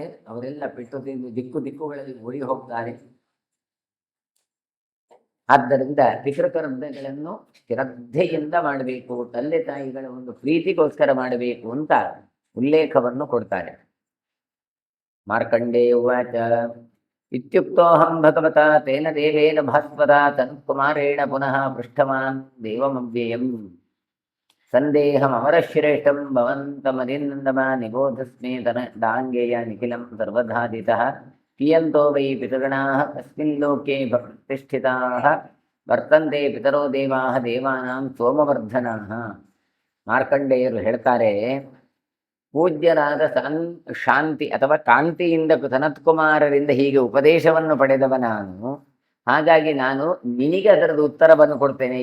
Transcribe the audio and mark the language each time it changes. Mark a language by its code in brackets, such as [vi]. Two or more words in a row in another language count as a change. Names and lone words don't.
[kn] ಅವರೆಲ್ಲ ಪೆಟ್ಟು ತಿಂದು ದಿಕ್ಕುಗಳಲ್ಲಿ ಓಡಿ ಹೋಗ್ತಾರೆ. ಆದ್ದರಿಂದ ಪಿತೃಕರ್ಮಗಳನ್ನು ಶ್ರದ್ಧೆಯಿಂದ ಮಾಡಬೇಕು, ತಂದೆ ತಾಯಿಗಳ ಒಂದು ಪ್ರೀತಿಗೋಸ್ಕರ ಮಾಡಬೇಕು ಅಂತ ಉಲ್ಲೇಖವನ್ನು ಕೊಡ್ತಾರೆ. [sa] ಮಾರ್ಕಂಡೇಯ ಉವಾಚ ಇತ್ಯುಕ್ತೋಹಂ ಭಗವತಾ ತೇನ ದೇವೇನ ಭಾಸ್ವರ ತನುಕುಮಾರೇಣ ಪುನಃ ಪೃಷ್ಠವಾನ್ ದೇವಮವ್ಯಯಂ ಸಂದೇಹಮರಶ್ರೇಷ್ಠಂ ಭವಂತಮನಿಂದಮ ನಿಬೋಧಸ್ಮೇ ದಾಂಗೇಯ ನಿಖಿಲಂ ಸರ್ವಧಾದಿತಃ ಕಿಯಂತೋ ವೈ ಪಿತೃಗಣಾಃ ಕಸ್ಮಿನ್ ಲೋಕೆ ಪ್ರತಿಷ್ಠಿತಾಃ ವರ್ತಂತೆ ಪಿತರೋ ದೇವಾಃ ದೇವಾನಾಂ ಸೋಮವರ್ಧನಾಃ. [kn] ಮಾರ್ಕಂಡೇಯರು ಹೇಳ್ತಾರೆ, ಪೂಜ್ಯರಾದ ಶಾಂತಿ ಅಥವಾ ಕಾಂತಿಯಿಂದ ಸನತ್ಕುಮಾರರಿಂದ ಹೀಗೆ ಉಪದೇಶವನ್ನು ಪಡೆದವ ನಾನು. ಹಾಗಾಗಿ ನಾನು ನಿನಗೆ ಅದರದ್ದು ಉತ್ತರವನ್ನು ಕೊಡ್ತೇನೆ.